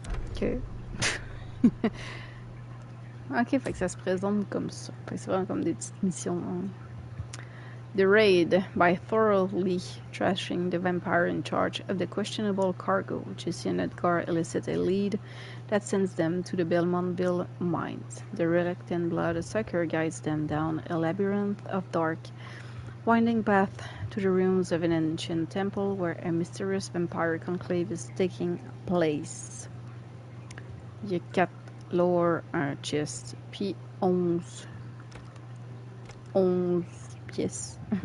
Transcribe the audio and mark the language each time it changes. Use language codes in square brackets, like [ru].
[fr] Ok. Ok, fait que ça se présente comme ça. Fait que c'est vraiment comme des petites missions. Hein. [en] The raid, by thoroughly trashing the vampire in charge of the questionable cargo, Jesse and Edgar elicit a lead that sends them to the Belmontville mines. The reluctant bloodsucker guides them down a labyrinth of dark, winding path to the ruins of an ancient temple where a mysterious vampire conclave is taking place. [fr] Il y a 4 lore, un chest, puis 11 pièces.